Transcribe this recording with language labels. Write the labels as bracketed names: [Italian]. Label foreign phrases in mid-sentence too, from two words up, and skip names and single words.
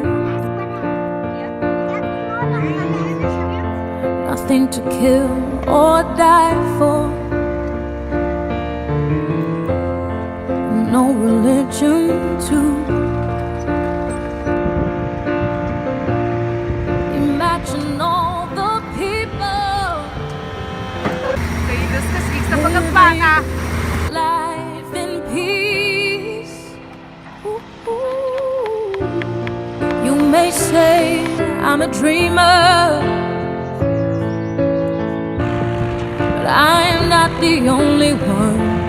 [English] Nothing to kill or die for. No religion too. Imagine all the people. [Lithuanian] Tai viskas vyksta pagal planą. [English] Life in peace. You may say I'm a dreamer, but I am not the only one.